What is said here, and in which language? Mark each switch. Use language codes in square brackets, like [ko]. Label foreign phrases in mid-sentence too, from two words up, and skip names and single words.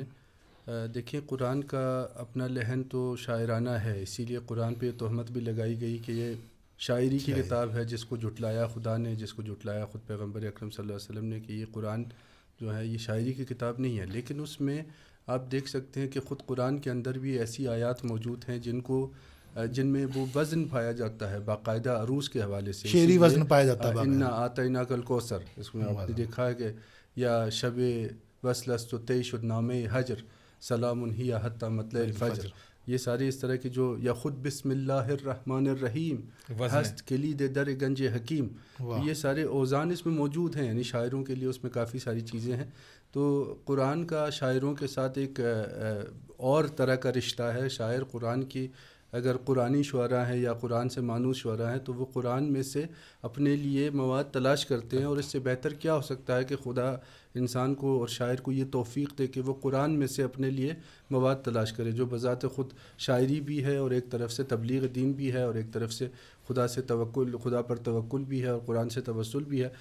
[ur] دیکھیں، قرآن کا اپنا لحن تو شاعرانہ ہے، اسی لیے قرآن پہ تہمت بھی لگائی گئی کہ یہ شاعری کی کتاب ہے، جس کو جھٹلایا خدا نے، جس کو جھٹلایا خود پیغمبر اکرم صلی اللہ علیہ وسلم نے کہ یہ قرآن جو ہے یہ شاعری کی کتاب نہیں ہے. لیکن اس میں آپ دیکھ سکتے ہیں کہ خود قرآن کے اندر بھی ایسی آیات موجود ہیں جن میں وہ وزن پایا جاتا ہے، باقاعدہ عروض کے حوالے سے شعری وزن پایا جاتا ہے. [ar] انا آتیناک الکوثر، [ur] اس میں آپ نے دیکھا ہے کہ یا [fa] شب وصل است و طی شد نامہ حجر [ar] سلام ہی حتی مطلع الفجر، [ur] یہ ساری اس طرح کی جو، یا خود [ar] بسم اللہ الرحمن الرحیم [fa] ہست کلید در گنج حکیم، [ur] یہ سارے اوزان اس میں موجود ہیں. یعنی شاعروں کے لیے اس میں کافی ساری چیزیں ہیں. تو قرآن کا شاعروں کے ساتھ ایک اور طرح کا رشتہ ہے. شاعر قرآن کی اگر قرآنی شعراء ہیں یا قرآن سے مانوس شعراء ہیں تو وہ قرآن میں سے اپنے لیے مواد تلاش کرتے ہیں، اور اس سے بہتر کیا ہو سکتا ہے کہ خدا انسان کو اور شاعر کو یہ توفیق دے کہ وہ قرآن میں سے اپنے لیے مواد تلاش کرے، جو بذات خود شاعری بھی ہے اور ایک طرف سے تبلیغ دین بھی ہے اور ایک طرف سے خدا پر توکل بھی ہے اور قرآن سے توسل بھی ہے.